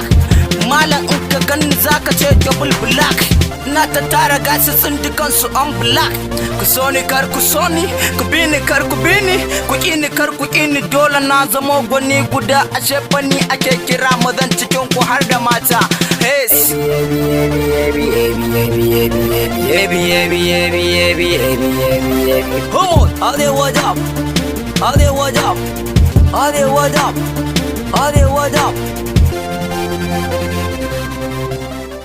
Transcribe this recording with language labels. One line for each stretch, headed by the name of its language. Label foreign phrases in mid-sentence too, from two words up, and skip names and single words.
Hausa: Malam in ka ganni zaka ce
English: double black.
Hausa: Na ta tara gasu tsindikan su
English: on black.
Hausa: Ku so ni kar ku so ni, ku bi ni kar ku bi ni, ku ki ni kar ku ki ni. Dole na zama gwani guda, ashe fanni ake kira mazan cikin ku har da mata.
English: Yes. Come on, Arewa up, Arewa up, Arewa up, Arewa up.